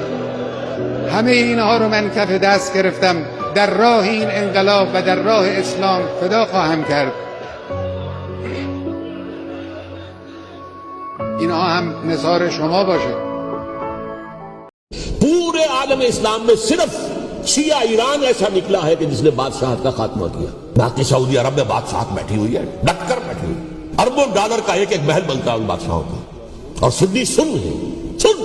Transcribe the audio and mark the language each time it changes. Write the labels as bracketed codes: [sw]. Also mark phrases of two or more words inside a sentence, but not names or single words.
[fa] همه اینها رو من کف دست گرفتم، در راه این انقلاب و در راه اسلام فدا خواهم کرد. اینها هم نثار شما باشه. [ur] پورے عالم اسلام میں صرف شیعہ ایران ایسا نکلا ہے کہ جس نے بادشاہت کا خاتمہ کیا، باقی سعودی عرب میں بادشاہت بیٹھی ہوئی ہے، ڈٹ کر بیٹھی ہوئی، اربوں ڈالر کا ایک ایک محل بنتا ہے ان بادشاہوں کا، اور سنی سن ہے، سن۔